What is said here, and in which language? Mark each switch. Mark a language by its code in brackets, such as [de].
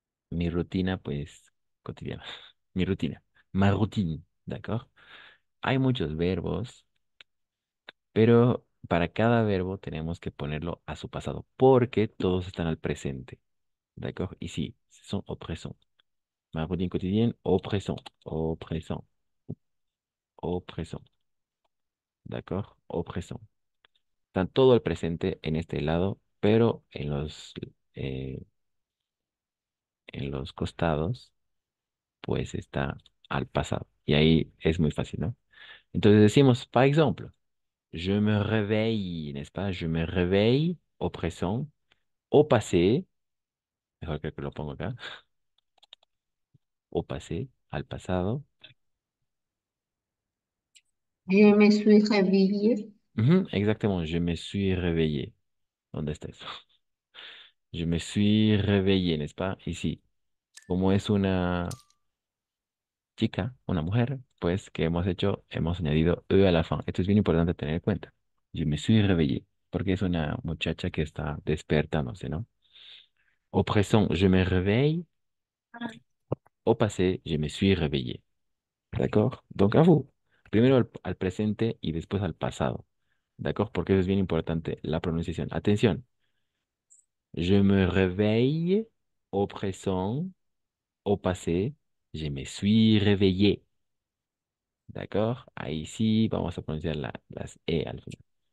[es] Mi rutina, pues, cotidiana. Mi rutina. [fr] Ma routine, ¿d'accord? [es] Hay muchos verbos, pero para cada verbo tenemos que ponerlo a su pasado, porque todos están al presente, ¿d'accord? Y sí, son au présent. [fr] Ma routine quotidienne, au présent, au présent, au présent, ¿d'accord? Au présent. [es] Están todo al presente en este lado, pero eh, en los costados, pues está al pasado. Y ahí es muy fácil, ¿no? Entonces decimos, par ejemplo, [fr] je me réveille, n'est-ce pas? Je me réveille au présent, au passé, [es] mejor que lo pongo acá, [fr] au passé, al pasado. Je me suis réveillée. Ujú, exactement, je me suis réveillé. [es] ¿Dónde está eso? [fr] Je me suis réveillé, n'est-ce pas? [es] Y sí, como es una chica, una mujer, pues, ¿qué hemos hecho? Hemos añadido e a la fin. Esto es bien importante tener en cuenta. [fr] Je me suis réveillé, [es] porque es una muchacha que está despertándose, ¿no? [fr] Au présent, je me réveille. Au passé, je me suis réveillé. ¿D'accord? Donc, à vous. [es] Primero al presente y después al pasado. ¿D'accord? Porque eso es bien importante, la pronunciación. Atención. [fr] Je me réveille au présent, au passé, je me suis réveillé. ¿D'accord? [es] Ahí sí vamos a pronunciar las E al final.